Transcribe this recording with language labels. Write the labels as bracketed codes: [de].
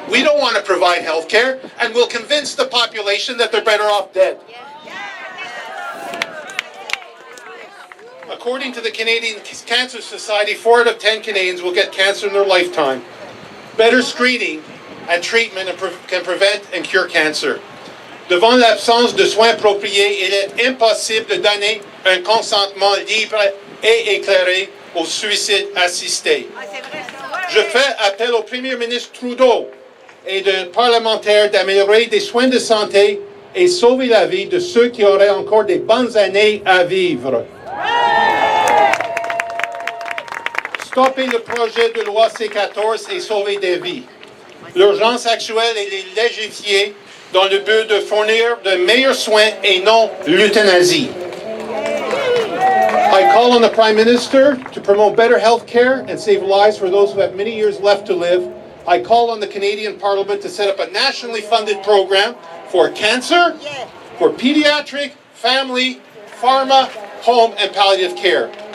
[en] We don't want to provide health care, and we'll convince the population that they're better off dead. According to the Canadian Cancer Society, 4 out of 10 Canadians will get cancer in their lifetime. Better screening and treatment can prevent and cure cancer. [fr] Devant l'absence de soins appropriés, il est impossible de donner un consentement libre et éclairé au suicide assisté. Je fais appel au Premier ministre Trudeau et de parlementaires d'améliorer des soins de santé et sauver la vie de ceux qui auraient encore des bonnes années à vivre. Stopper le projet de loi C-14 et sauver des vies. L'urgence actuelle est de légiférer dans le but de fournir de meilleurs soins et non l'euthanasie. [en] I call on the Prime Minister to promote better health care and save lives for those who have many years left to live. I call on the Canadian Parliament to set up a nationally funded program for cancer, for pediatric, family, pharma, home, and palliative care.